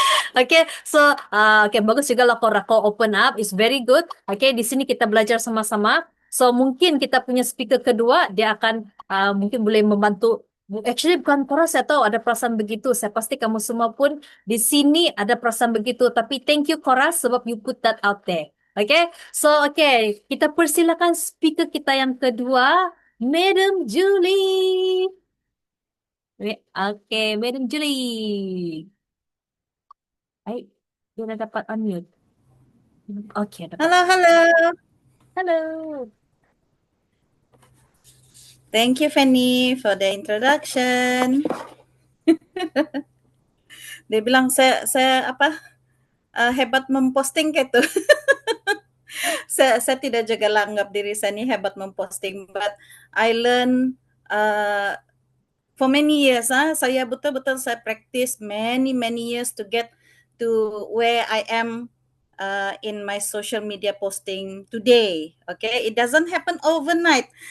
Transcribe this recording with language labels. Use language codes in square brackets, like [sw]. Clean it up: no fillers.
[ms] Okay, so okay, bagus juga lah kau open up, [en] is very good. [ms] Okay, di sini kita belajar sama-sama. So mungkin kita punya speaker kedua dia akan mungkin boleh membantu. Actually bukan Cora, saya tahu ada perasaan begitu. Saya pasti kamu semua pun di sini ada perasaan begitu. [en] Tapi thank you Cora sebab you put that out there. [ms] Okay, so okay, kita persilakan speaker kita yang kedua, Madam Julie. Okay, Madam Julie. Baik, dia dah dapat unmute. Okay, dapat. Halo, halo. [en] Hello. Thank you, Fanny, for the introduction. [ms] Dia bilang saya apa hebat memposting gitu. saya tidak juga anggap diri saya ini hebat memposting, [en] but I learn for many years. [ms] Saya betul-betul saya [en] practice many years to get to where I am in my social media posting today. Okay, it doesn't happen overnight.